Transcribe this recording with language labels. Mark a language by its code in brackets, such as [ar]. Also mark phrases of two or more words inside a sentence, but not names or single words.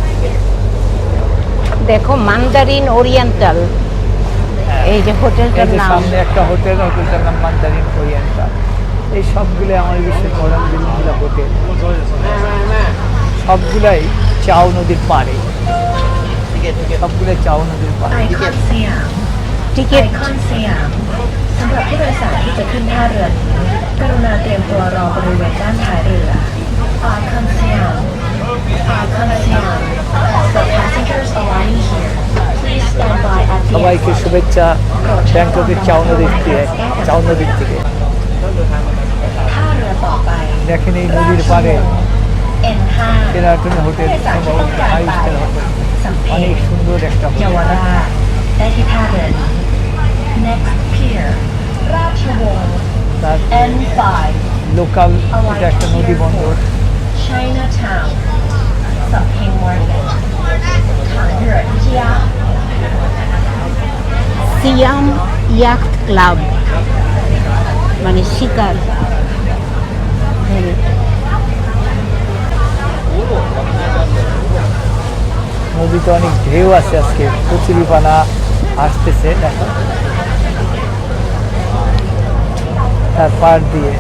[bn] দেখো মান্দারিন ওরিয়েন্টাল, এই যে হোটেলটার এই যে নাম। সামনে একটা হোটেল, হোটেলটার নাম মান্দারিন ওরিয়েন্টাল। এই সবগুলো আমার বিশ্বের [en] modern buildings [bn] হোটেল, সবগুলাই চাও নদীর পাড়ে, সবগুলো চাও নদীর পাড়ে। [th] Icon Siam ทิเก็ต Icon Siam สำหรับผู้โดยสารที่จะขึ้นท่าเรือนี้กรุณาเตรียมตัวรอบริเวณด้านท้ายเรือ Icon Siam Icon Siam [en] For passengers alighting here please stand by at the [bn] সবাইকে [en] exit. [bn] শুভেচ্ছা ব্যাংককের চাও নদীর থেকে, চাও নদীর থেকে। [th] ท่าเรือต่อไป [bn] দেখেন এই নদীর পাড়ে [th] N5 [bn] সেরাটন হোটেল, [th] ผู้โดยสารที่ต้องการ [bn] ফাইভ [th] ไป [en] star hotel, [th] สำเพ็ [bn] অনেক [th] ง [bn] সুন্দর একটা হোটেল। [th] เยาวราชได้ที่ท่าเรือนี้ [en] Next pier [th] ราชวงศ์ [bn] তার [th] N5 [bn] লোকাল, এটা একটা নদী বন্দর। [th] Chinatown สำเพ็ง Market ฐานเรืออยุธยา [bn] সিয়াম ইয়াক্ট ক্লাব, মানে শিকার। নদীতে অনেক ঢেউ আছে আজকে, কচুরিপানা আসতেছে দেখো তার পাড় দিয়ে।